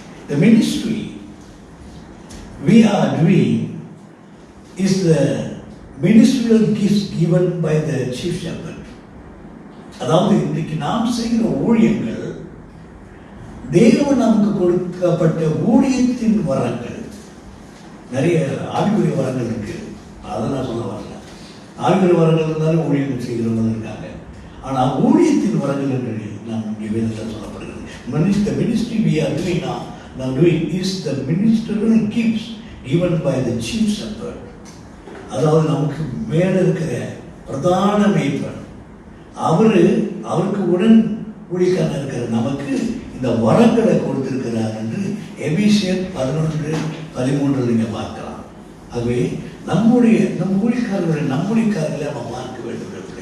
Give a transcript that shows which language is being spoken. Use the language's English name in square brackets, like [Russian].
[English] The ministry we are doing is the ministerial gifts given by the chief shepherd. [Tamil] அதாவது இன்றைக்கு நாம் செய்கிற ஊழியங்கள் தேவன் நமக்கு கொடுக்கப்பட்ட ஊழியத்தின் வரங்கள். நிறைய ஆவிக்குரிய வரங்கள் இருக்கு, அதை நான் சொல்ல வரல. ஆவிக்குரிய வரங்கள் இருந்தாலும் ஊழியம் செய்கிறவங்க இருக்காங்க. ஆனால் ஊழியத்தின் வரங்கள் என்று நாம் இங்கே வேதத்தில் சொல்லப்படுகிறது. [English] The ministry we are doing now doing is the ministerial gifts given by the chief shepherd. [Tamil] அதாவது நமக்கு மேல இருக்கிற பிரதான மேய்ப்பன், அவருக்கு உடன் ஊழியக்காரன் இருக்கிற நமக்கு இந்த வரங்களை கொடுத்திருக்கிறார் என்று எபேசியர் 11:13 நீங்கள் பார்க்கலாம். ஆகவே நம் ஊழியக்காரர்களை நம்ம பார்க்க வேண்டும்.